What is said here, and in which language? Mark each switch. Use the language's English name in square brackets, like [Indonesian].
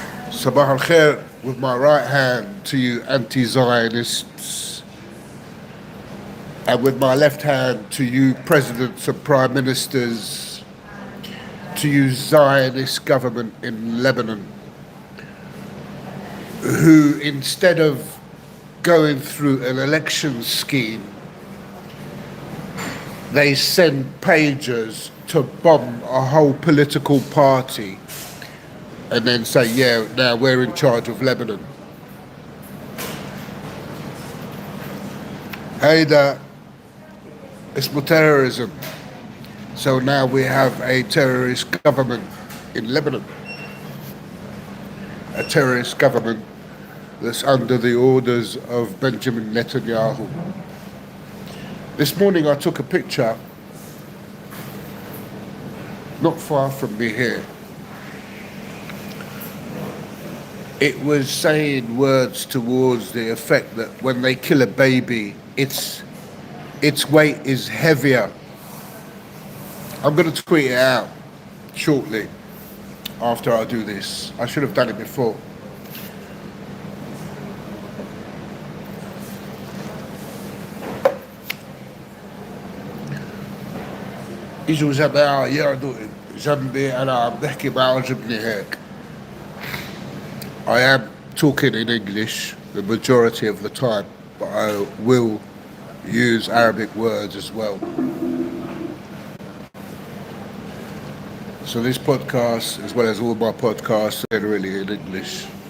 [English] Sabah al-Khair with my right hand to you anti-Zionists, and with my left hand to you presidents and prime ministers, to you Zionist government in Lebanon, who instead of going through an election scheme, they send pagers to bomb a whole political party and then say, yeah, now we're in charge of Lebanon. [Arabic] هيدا اسمه terrorism. [English] So now we have a terrorist government in Lebanon. A terrorist government that's under the orders of Benjamin Netanyahu. This morning I took a picture not far from me here. It was saying words towards the effect that when they kill a baby, its weight is heavier. I'm going to tweet it out shortly after I do this. I should have done it before. [Arabic] يجوا جماعة يقعدوا جنبي أنا عم بحكي ما عجبني هيك. [English] I am talking in English the majority of the time, but I will use Arabic words as well. So this podcast, as well as all my podcasts, are really in English.